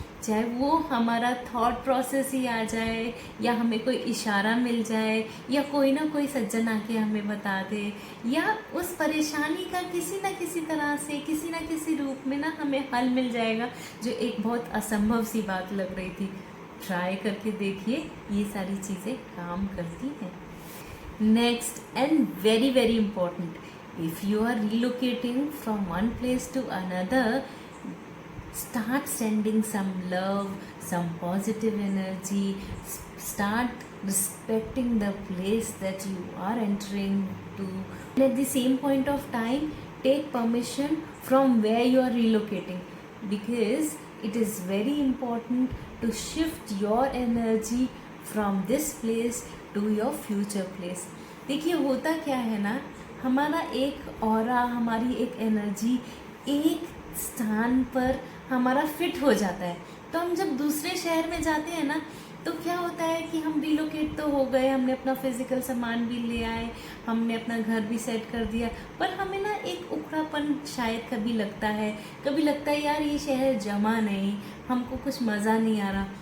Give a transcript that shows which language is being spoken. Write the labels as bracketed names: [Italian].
[Hindi] चाहे वो हमारा थॉट प्रोसेस ही आ जाए, या हमें कोई इशारा मिल जाए, या कोई ना कोई सज्जन आके हमें बता दे, या उस परेशानी का किसी ना किसी तरह से, किसी ना किसी रूप में ना हमें हल मिल जाएगा, जो एक बहुत असंभव सी बात लग रही थी। ट्राई करके देखिए, ये सारी चीज़ें काम करती हैं। [English] Next and very very important, if you are relocating from one place to another, start sending some love, some positive energy, start respecting the place that you are entering to, and at the same point of time take permission from where you are relocating, because it is very important to shift your energy from this place to your future place. [Hindi] देखिए होता क्या है ना, हमारा एक aura, हमारी एक energy एक स्थान पर हमारा फिट हो जाता है। तो हम जब दूसरे शहर में जाते हैं ना, तो क्या होता है कि हम रिलोकेट तो हो गए, हमने अपना फिजिकल सामान भी ले आए, हमने अपना घर भी सेट कर दिया, पर हमें ना एक उखड़ापन शायद कभी लगता है, कभी लगता है यार ये शहर जमा नहीं, हमको कुछ मज़ा नहीं आ रहा।